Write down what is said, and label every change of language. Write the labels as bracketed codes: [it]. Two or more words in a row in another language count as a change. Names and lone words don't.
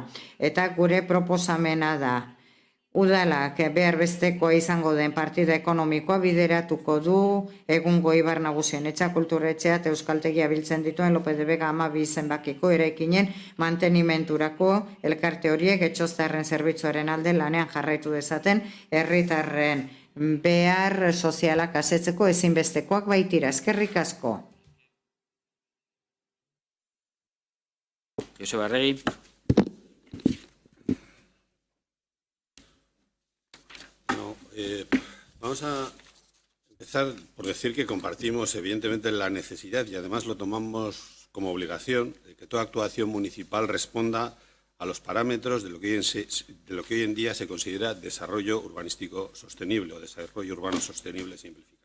[eu] Eta gure proposamena da. Udalak behar bestekoa izango den partida ekonomikoa bideratuko du egungo Ibar Nagusien etxea, kulturetxea eta euskaltegia biltzen dituen López de Vega 12 zenbakiko eraikinen mantenimenturako elkarte horiek etxoztarren zerbitzuaren alde lanean jarraitu dezaten herritarren behar sozialak asetzeko ezinbestekoak baitira. Eskerrik asko. Joseba Arregi. [es] Vamos a empezar por decir que compartimos evidentemente la necesidad y además lo tomamos como obligación de que toda actuación municipal responda a los parámetros de lo que hoy en día se considera desarrollo urbanístico sostenible o desarrollo urbano sostenible simplificado.